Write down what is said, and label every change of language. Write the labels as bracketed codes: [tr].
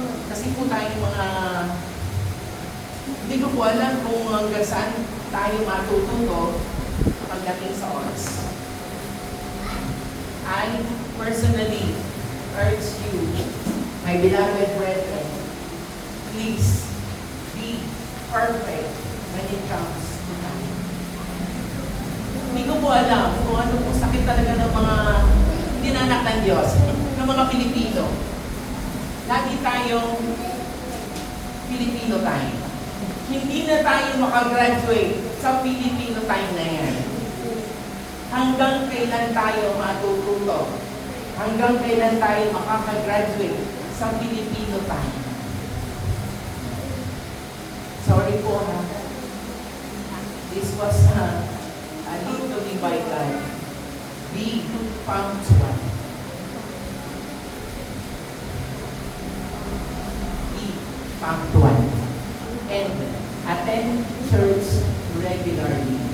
[tl] Kasi po tayo mga hindi ko po alam kung hanggang saan tayo matututo pagdating sa oras. [en] I personally urge you, my beloved brethren, please be perfect when it comes to time. [tl] Hindi ko po alam kung ano po sakit talaga ng mga dinanak ng Diyos, ng mga Pilipino. Lagi tayong Filipino time. Hindi na tayo makagraduate sa Filipino time na yan. Hanggang kailan tayo matututo? Hanggang kailan tayo makakagraduate sa Pilipino tayo? Sorry po ha. [en] This was a lead to me by God. Be punctual. Be punctual. And attend church regularly.